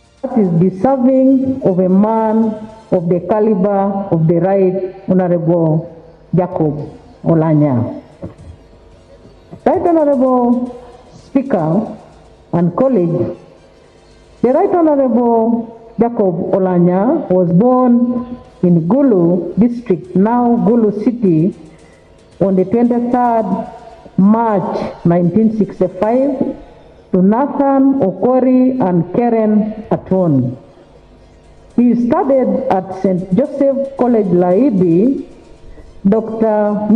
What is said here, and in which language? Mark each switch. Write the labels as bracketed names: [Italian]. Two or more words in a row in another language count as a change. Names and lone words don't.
[English] that is deserving of a man of the caliber of the Right Honorable Jacob Oulanyah. Right Honorable Speaker and colleagues, the Right Honorable Jacob Oulanyah was born in Gulu district, now Gulu city, on the 23rd March 1965 to Nathan Okori and Karen Aton. He studied at St. Joseph College Laibi, Dr.